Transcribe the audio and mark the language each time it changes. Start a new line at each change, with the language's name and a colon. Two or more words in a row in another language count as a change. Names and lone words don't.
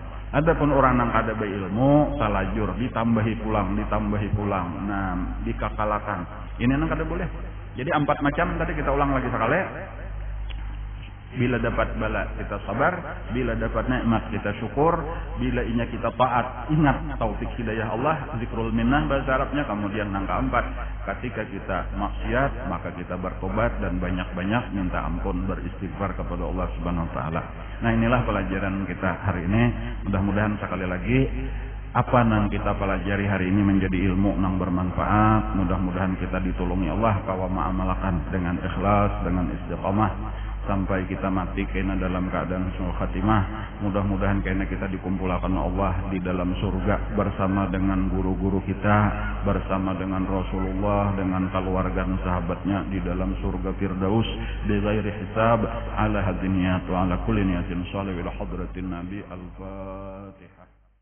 Banjar: Adapun orang nang kada beilmu, salajur, ditambahi pulang. Nah, dikakalakan. Ini nang kada boleh.
Indonesian: Jadi 4 macam tadi kita ulang lagi sekali. Bila dapat bala kita sabar, bila dapat nikmat kita syukur, bila inya kita taat ingat taufik hidayah Allah,
Arabic: ذكر المنة
Indonesian: bahasa Arabnya. Kemudian yang keempat, ketika kita maksiat maka kita bertobat dan banyak-banyak minta ampun, beristighfar kepada
Arabic: الله سبحانه وتعالى.
Indonesian: Nah, inilah pelajaran kita hari ini. Mudah-mudahan sekali lagi apa yang kita pelajari hari ini menjadi ilmu yang bermanfaat. Mudah-mudahan kita ditolongi Allah kawa ma'amalakan dengan ikhlas, dengan istiqamah sampai kita mati kena dalam keadaan
Arabic: حسن الخاتمة.
Indonesian: Mudah-mudahan kena kita dikumpulkan Allah di dalam surga bersama dengan guru-guru kita, bersama dengan Rasulullah, dengan keluarga dan sahabatnya di dalam surga Firdaus
Arabic: بغير حساب. على هذه النية وعلى كل نية صالح إلى حضرة النبي. Al-Fatihah.